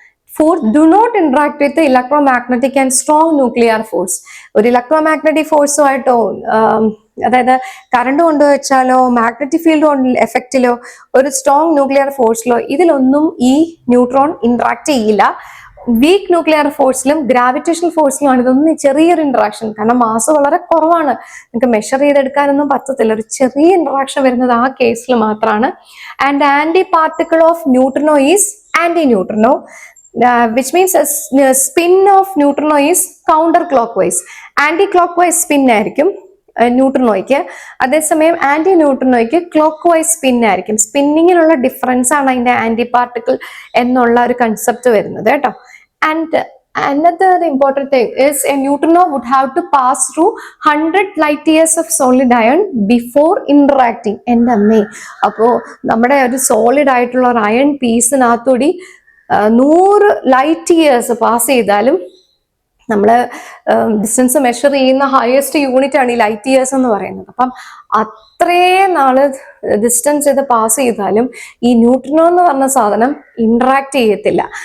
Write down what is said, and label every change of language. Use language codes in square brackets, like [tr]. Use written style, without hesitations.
[en] Fourth, do not interact with the electromagnetic and strong nuclear force. [ml] ഒരു electromagnetic ഫോഴ്സുമായിട്ടോ അതായത് current കൊണ്ടുവച്ചാലോ magnetic field എഫക്റ്റിലോ ഒരു strong nuclear ഫോഴ്സിലോ ഇതിലൊന്നും ഈ neutron interact ചെയ്യില്ല. Weak nuclear ഫോഴ്സിലും gravitational ഫോഴ്സിലുമാണ് ഇതൊന്നും ചെറിയൊരു ഇന്ററാക്ഷൻ, കാരണം മാസ് വളരെ കുറവാണ്, നിങ്ങൾക്ക് മെഷർ ചെയ്തെടുക്കാനൊന്നും പറ്റത്തില്ല. ഒരു ചെറിയ ഇന്ററാക്ഷൻ വരുന്നത് ആ കേസിൽ മാത്രമാണ്. [en] And anti particle of neutrino is anti neutrino, which means spin of neutrino is counter clockwise. [ml] Anti clock spin ആയിരിക്കും ന്യൂട്രിനോയ്ക്ക്, അതേസമയം ആന്റി ന്യൂട്രിനോയ്ക്ക് ക്ലോക്ക് വൈസ് സ്പിൻ ആയിരിക്കും. സ്പിന്നിങ്ങിലുള്ള ഡിഫറൻസ് ആണ് അതിന്റെ ആന്റി പാർട്ടിക്കിൾ എന്നുള്ള ഒരു കൺസെപ്റ്റ് വരുന്നത് കേട്ടോ. [en] And another important thing is a neutrino would have to pass through 100 light years of solid iron before interacting. [ml] എൻ്റെ അമ്മേ, അപ്പോൾ നമ്മുടെ ഒരു സോളിഡ് ആയിട്ടുള്ള ഒരു അയൺ പീസിനകത്തൂടി 100 ലൈറ്റ് ഇയേഴ്സ് പാസ് ചെയ്താലും, നമ്മൾ ഡിസ്റ്റൻസ് മെഷർ ചെയ്യുന്ന ഹയസ്റ്റ് യൂണിറ്റ് ആണ് ഈ ലൈറ്റ് ഇയേഴ്സ് എന്ന് പറയുന്നത്. അപ്പം അത്രയും നാള് ഡിസ്റ്റൻസ് ചെയ്ത് പാസ് ചെയ്താലും ഈ ന്യൂട്രിനോ എന്ന് പറഞ്ഞ സാധനം ഇന്ററാക്ട് ചെയ്യത്തില്ല.